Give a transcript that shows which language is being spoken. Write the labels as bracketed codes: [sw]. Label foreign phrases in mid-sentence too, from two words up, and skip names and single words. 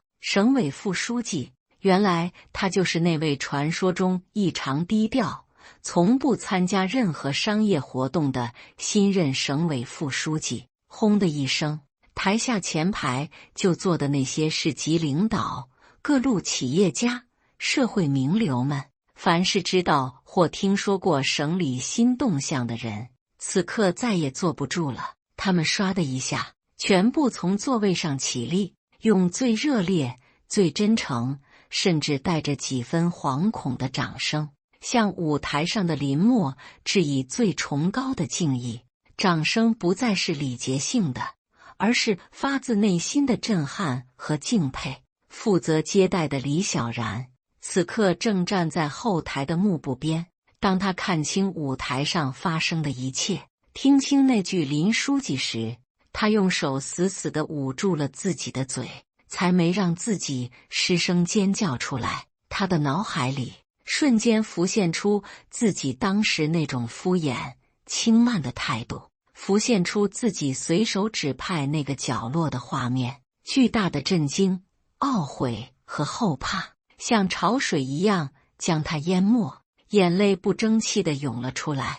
[zh] 省委副書記，原來他就是那位傳說中異常低調，從不參加任何商業活動的新任省委副書記。轟的一聲，台下前排就坐的那些市級領導、各路企業家、社會名流們，凡是知道或聽說過省裡新動向的人，此刻再也坐不住了。他們唰的一下，全部從座位上起立，用最熱烈、最真誠，甚至帶着幾分惶恐的掌聲，向舞台上的林默致以最崇高的敬意。掌聲不再是禮節性的，而是發自內心的震撼和敬佩。負責接待的李小然此刻正站在後台的幕布邊，當他看清舞台上發生的一切，聽清那句林書記時，他用手死死地捂住了自己的嘴，才沒讓自己失聲尖叫出來。他的腦海裡瞬間浮現出自己當時那種敷衍輕慢的態度，浮現出自己隨手指派那個角落的畫面。巨大的震驚、懊悔和後怕像潮水一樣將他淹沒，眼淚不爭氣地湧了出來。